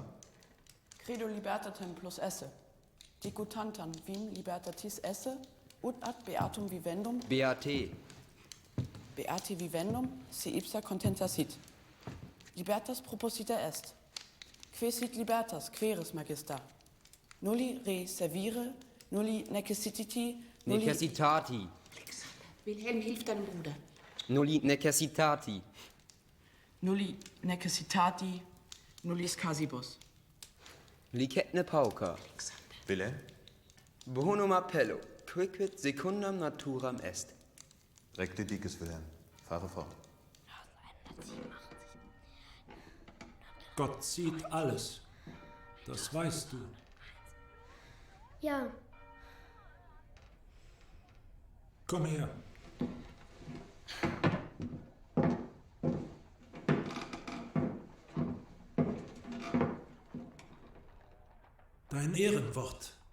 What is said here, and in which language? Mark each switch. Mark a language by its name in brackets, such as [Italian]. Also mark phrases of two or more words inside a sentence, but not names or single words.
[Latin] Credo libertatem plus esse. Dicutantam vim libertatis esse, ut ad beatum vivendum. Beate. Beate vivendum, si ipsa contenta sit. Libertas proposita est. Que sit libertas, queris magister. Nulli re servire, nulli necessitati, nulli... Necessitati. [German] Wilhelm, hilf deinem Bruder. [Latin] Nulli necessitati. Nulli necessitati, nullis casibus. Licetne pauca. Wilhelm? Bonum appello, quicquid secundam naturam est. Recte dices, [German] Wilhelm. Fahre fort. Gott sieht alles. Das weißt du. Ja, Komm her. Dein Ehrenwort.